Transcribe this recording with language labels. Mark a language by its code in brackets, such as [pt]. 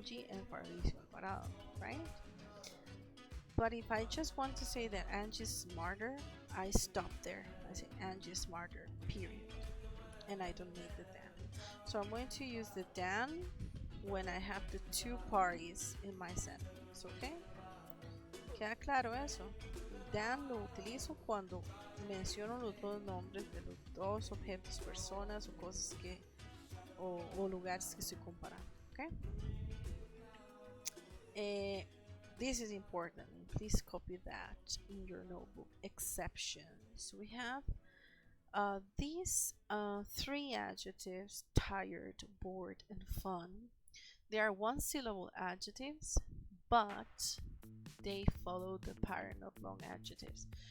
[en] Angie and Fabricio Alvarado, right? But if I just want to say that Angie's smarter, I stop there. I say Angie's smarter, period. And I don't need the than. So I'm going to use the than when I have the two parties in my sentence, ¿ok? [es] ¿Queda claro eso? Than lo utilizo cuando menciono los dos nombres de los dos objetos, personas o cosas que o lugares que estoy comparando, ¿ok? [en] This is important. Please copy that in your notebook. Exceptions. We have these three adjectives: tired, bored, and fun. They are one-syllable adjectives, but they follow the pattern of long adjectives.